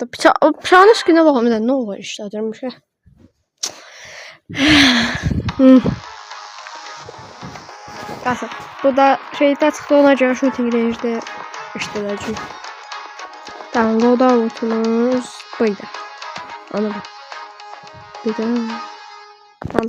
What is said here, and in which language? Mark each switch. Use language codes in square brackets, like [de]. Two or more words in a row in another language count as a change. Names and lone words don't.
[tr] Bıçağın üstüne bakalım bir de ne olur işledirmiş ya. [az] Qalsın. Bu da şeydə çıxdı ona görə [en] shooting range- [az] də işlədəcək. [tr] Tamam, loadoutumuz buydu. Ana bak. Bir de. Tamam.